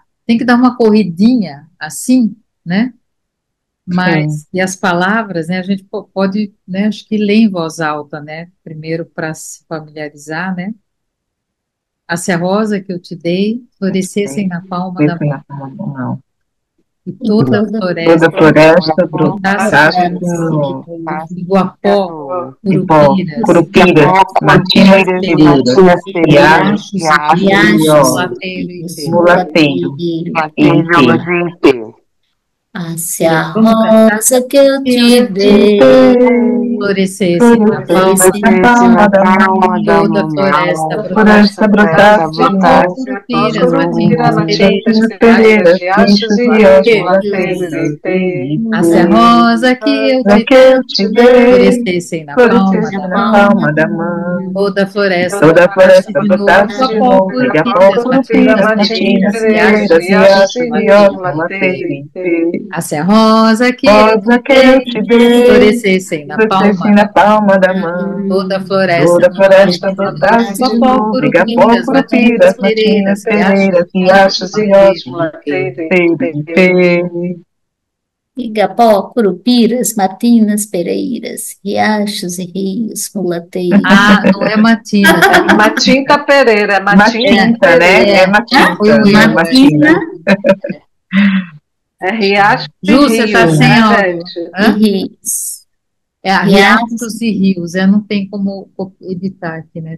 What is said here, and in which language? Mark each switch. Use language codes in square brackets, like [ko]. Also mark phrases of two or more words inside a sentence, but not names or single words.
[pt] Tem que dar uma corridinha assim, né? Mas, e as palavras, né, a gente pode, né, acho que ler em voz alta, né, primeiro para se familiarizar, né, a rosa que eu te dei florescessem na palma da mão. e toda a Toda floresta floresta brotasse brotasse no Iguapó, Ipó, Curupiras, Curupiras, Matinas Pereiras, Riachos e Riachos, Mulateiro e Ipê. Mulateiro e Ipê. Se a rosa que eu te dei florescesse na palma da mão, toda a floresta brotasse de novo, Curupiras, Matinas, Pereiras, Riachos e Riachos, se a rosa que eu te dei florescessem na palma da mão, toda a floresta brotasse de novo, Curupiras, Matinas, Riachos e Mulateiro. Se a rosa que eu te dei florescessem na palma da mão, toda a floresta brotasse de novo, Curupiras, Matinas, Pereiras, Riachos e Mulateiro. Igapó, Curupiras, Matinas, Pereiras, riachos e rios, mulateiros. Ah, não é Matina, tá? Matinta Pereira, é Matinta, né? É Matinta. Matina. É riacho e Ju, você tá rio, sem né, áudio. gente? Hã? Rios. É, riachos e rios, não tem como editar aqui, né?